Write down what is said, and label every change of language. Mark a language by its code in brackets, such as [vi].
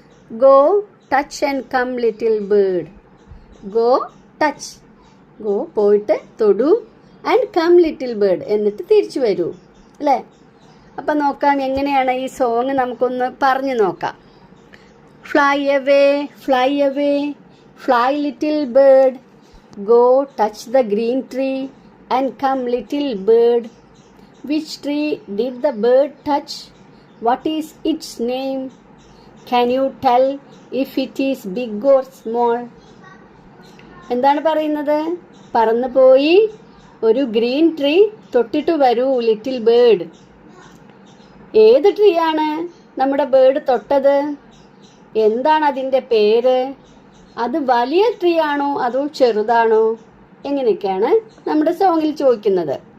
[en] Go touch and come little bird. Go touch, go [ml] പോയിട്ട് തൊടു, [en] and come little bird [ml] എന്നിട്ട് തിരിച്ചു വരൂ അല്ലേ? അപ്പം നോക്കാം എങ്ങനെയാണ് ഈ സോങ്, നമുക്കൊന്ന് പറഞ്ഞു നോക്കാം. [en] Fly away, fly away, fly little bird. Go touch the green tree and come little bird. Which tree did the bird touch? What is its name? Can you tell if it is big or small? [ml] എന്താണ് പറയുന്നത്? പറന്നു പോയി ഒരു green tree തൊട്ടിട്ട് വരൂ little bird. ഏത് tree ആണ് നമ്മുടെ ബേർഡ് തൊട്ടത്? എന്താണ് അതിൻ്റെ പേര്? അത് വലിയ ട്രീ ആണോ അതോ ചെറുതാണോ? എങ്ങനെയൊക്കെയാണ് നമ്മുടെ സോങ്ങിൽ ചോദിക്കുന്നത്.